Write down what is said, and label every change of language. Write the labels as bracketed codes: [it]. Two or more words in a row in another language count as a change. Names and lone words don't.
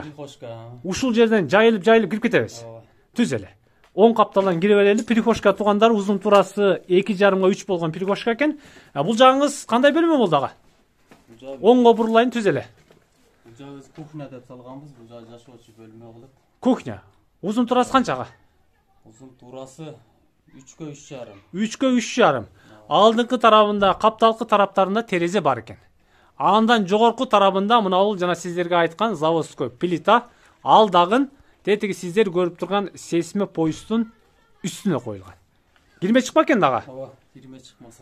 [ky] Ушул жерден жайылып кирип кетебиз. Түз эле. Оң капталдан кире берели. Прихожка туугандар, узун турасы 2,5-га 3 болгон прихожка экен. Бул жагыңыз кандай бөлмө болду ага? Оңго бурулайын, түз эле. жагы кухня деп салганбыз. Бул жагы жашоочу бөлмө кылып. Кухня. Узун турасы канчага? Узун турасы 3кө 3,5. 3'e 3,5. Алдыңкы тарабында, капталкы тараптарында терезе бар экен. Андан жогорку тарабында мына бул жана сиздерге айткан [ru] заводской плита, [ky] ал дагы тетиги сиздер көрүп турган сесме поюздун үстүнө коюлган. Кирме чыкпа экен дагы. Ооба, кирме чыкмаса.